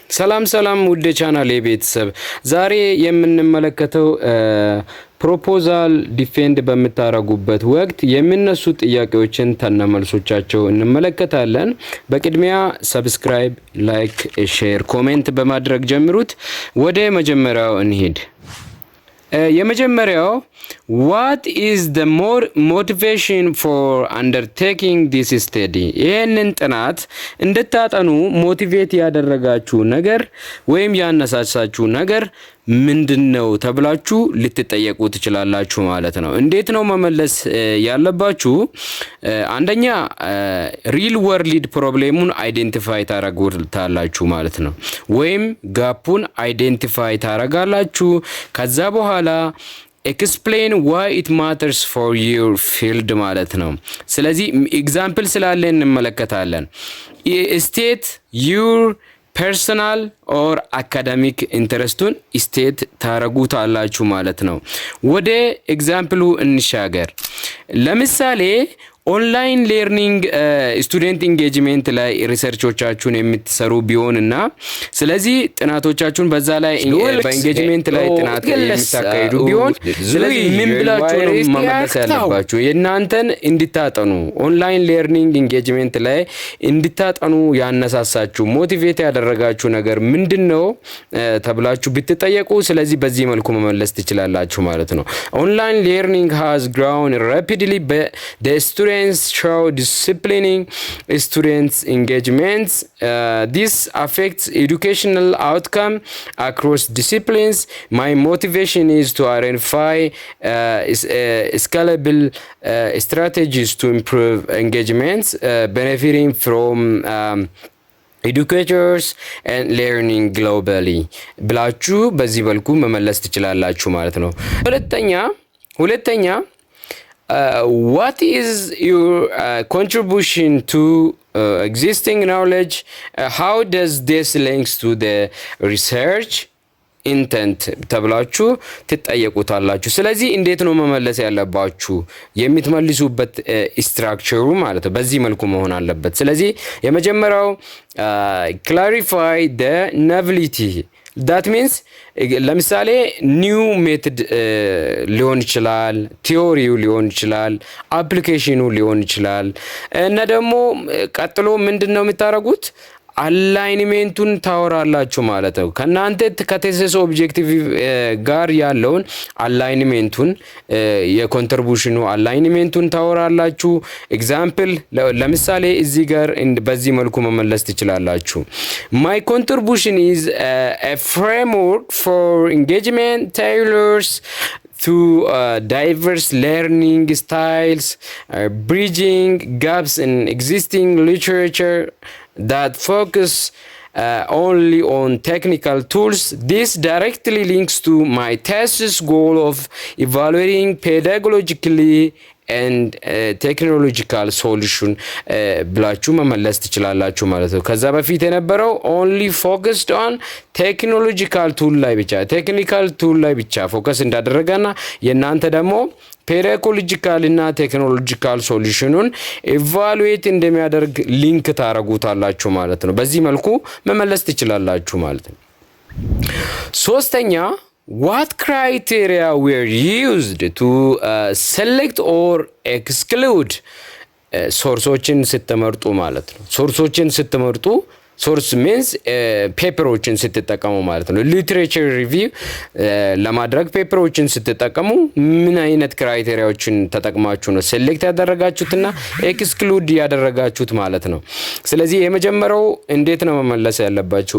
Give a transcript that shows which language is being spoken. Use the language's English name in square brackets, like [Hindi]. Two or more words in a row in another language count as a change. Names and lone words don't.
[Amharic] ሰላም ውድ ቻናል የቤተሰብ ዛሬ የምንመለከተው [English] proposal defend [Amharic] በመታረጉበት ወቅት የሚነሱ ጥያቄዎችን ተነመልሶቻቸው እንመለከታለን። በቅድሚያ [English] subscribe, like, share, comment [Amharic] በማድረግ ጀምሩት። ወደ መጀመሪያው እንሂድ። የመጀመሪያው [English] what is the more motivation for undertaking this study? [Amharic] ይሄንን ጥናት እንድታጠኑ ሞቲቬት ያደረጋችሁ ነገር ወይም ያነሳሳችሁ ነገር ምንድነው ተብላችሁ ልትጠየቁ ትችላላችሁ ማለት ነው። እንዴት ነው መመለስ ያለባችሁ? አንደኛ [English] real world [Amharic] ፕሮብሌሙን አይዴንቲፋይ ታረጋላችሁ ማለት ነው። ወይም ጋፑን አይዴንቲፋይ ታረጋላችሁ። ከዛ በኋላ [English] explain why it matters for your field [Amharic] ማለት ነው። ስለዚህ ኤግዛምፕል ስላለ እንመለከታለን። state [English] your personal or academic [Amharic] ኢንተረስቱን ስቴት ታረጉታላችሁ ማለት ነው። ወደ ኤግዛምፕሉ እንሻገር። ለምሳሌ [English] online learning student engagement [Amharic] ላይ ሪሰርቾቻችሁን የምትሰሩ ቢሆንና ስለዚህ ጥናቶቻችሁን በዛ ላይ በኢንጌጅመንት ላይ ጥናት የምታካሂዱ ቢሆን ስለዚህ ምን ብላችሁ ነው መመለስ ያለባችሁ? የእናንተን እንድታጠኑ [English] online learning engagement [Amharic] ላይ እንድታጠኑ ያነሳሳችሁ ሞቲቬት ያደረጋችሁ ነገር ምንድነው ተብላችሁ ብትጠየቁ ስለዚህ በዚህ መልኩ መመለስ ትችላላችሁ ማለት ነው። [English] online learning has grown rapidly but the students show disciplining students engagements. This affects educational outcome across disciplines. My motivation is to identify scalable strategies to improve engagements benefiting from educators and learning globally [Amharic] ብላችሁ በዚህ መልኩ መመለስ ትችላላችሁ ማለት ነው። ሁለተኛ [English] what is your contribution to existing knowledge? How does this links to the research intent [Amharic] ተብላችሁ ትጠየቁታላችሁ። ስለዚህ እንዴት ነው መመለስ ያለባችሁ? የምትመልሱበት ስትራክቸሩ ማለት ነው በዚህ መልኩ መሆን አለበት። ስለዚህ የመጀመሪያው [English] clarify the novelty. that means [Amharic] ለምሳሌ [English] new method [Amharic] ሊሆን ይችላል፣ ቲዮሪው ሊሆን ይችላል፣ አፕሊኬሽኑ ሊሆን ይችላል። እና ደግሞ ቀጥሎ ምንድነው የምታረጉት? አላይንሜንቱን ታወራላችሁ ማለት ነው። ከናንተ ከቴሲስ ኦብጀክቲቭ ጋር ያለውን አላይንሜንቱን የኮንትሪቢዩሽኑ አላይንሜንቱን ታወራላችሁ። ኤግዛምፕል ለምሳሌ እዚህ ጋር በዚህ መልኩ መመለስ ትችላላችሁ። [English] My contribution is a framework for engagement tailors to diverse learning styles, bridging gaps in existing literature that focus only on technical tools. This directly links to my thesis goal of evaluating pedagogically and technological solution [Amharic] ብላችሁ መመለስ ትችላላችሁ ማለት ነው። ከዛ በፊት የነበረው [English] only focused on technological tool [Amharic] ላይ ብቻ [English] technical tool [Amharic] ላይ ብቻ ፎከስ እንዳደረገና የናንተ ደግሞ ፔዳጎጂካል እና [English] technological solution evaluate [Amharic] እንደሚያደርግ ሊንክ ታረጉታላችሁ ማለት ነው። በዚህ መልኩ መመለስ ትችላላችሁ ማለት ነው። ሶስተኛ [English] what criteria were used to select or exclude [Amharic] ሶርሶችን ስትመርጡ ማለት ነው። ሶርሶችን ስትመርጡ [English] source means papers [Amharic] ስትጠቀሙ ማለት ነው። [English] literature review [Amharic] ለማድረግ ፔፐሮችን ስትጠቀሙ ምን አይነት ክራይቴሪያዎችን ተጠቅማችሁ ነው ሴሌክት ያደረጋችሁትና ኤክስክሉድ ያደረጋችሁት ማለት ነው። ስለዚህ የመጀመሪያው እንዴት ነው መመለስ ያለባችሁ?